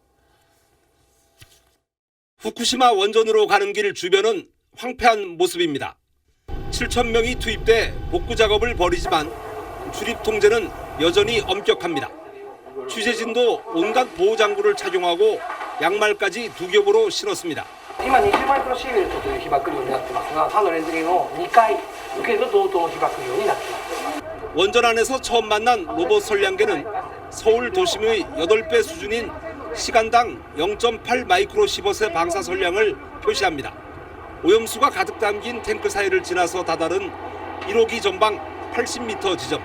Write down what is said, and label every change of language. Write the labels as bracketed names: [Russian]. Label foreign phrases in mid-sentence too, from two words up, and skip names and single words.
[Korean] 후쿠시마 원전으로 가는 길 주변은 황폐한 모습입니다. 7,000명이 투입돼 복구 작업을 벌이지만 출입 통제는 여전히 엄격합니다. 취재진도 온갖 보호 장구를 착용하고 양말까지 두 겹으로 신었습니다. [Japanese] 今20マイクロシーベルトという被曝量になってますが、歯のレンズリンを2回受けると同等被曝量になっています。 [Korean] 원전 안에서 처음 만난 로봇 선량계는 서울 도심의 8배 수준인 시간당 0.8 마이크로 시버스의 방사 선량을 표시합니다. 오염수가 가득 담긴 탱크 사이를 지나서 다다른 1호기 전방 80m 지점.